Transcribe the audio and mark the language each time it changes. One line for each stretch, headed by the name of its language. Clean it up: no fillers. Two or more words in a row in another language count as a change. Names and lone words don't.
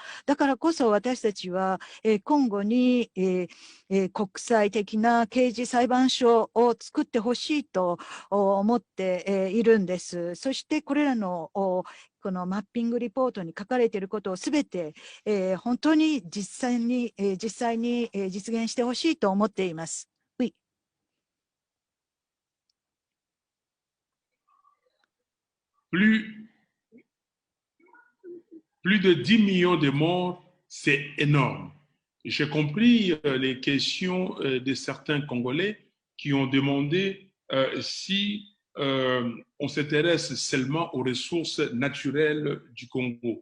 Japanese: だからこそ私たちは今後に国際的な刑事裁判所を作ってほしいと思っているんです。そしてこれらのこのマッピングリポートに書かれていることをすべて、本当に実際に実現してほしいと思っています。
French: Plus de 10 millions de morts, c'est énorme. J'ai compris les questions de certains Congolais qui ont demandé si on s'intéresse seulement aux ressources naturelles du Congo.